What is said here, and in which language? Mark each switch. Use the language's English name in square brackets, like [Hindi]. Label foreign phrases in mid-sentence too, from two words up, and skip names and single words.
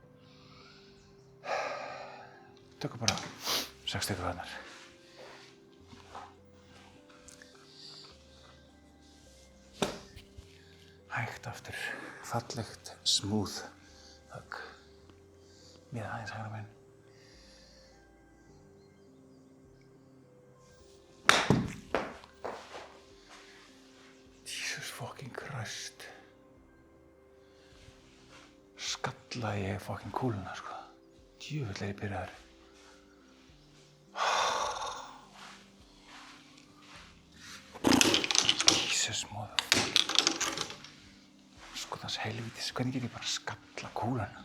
[Icelandic] Tökum bara 60 gráðnar. Hægt aftur, fallegt, smooth högg. Mér aðeins hægra megin. [English] Jesus fucking Christ. [Icelandic] Skallaði ég fucking kúluna, sko. Djöfull er ég byrjaður. [English] Jesus motherfucker. [Icelandic] Skotans helvítis, hvernig get ég bara skalla kúluna?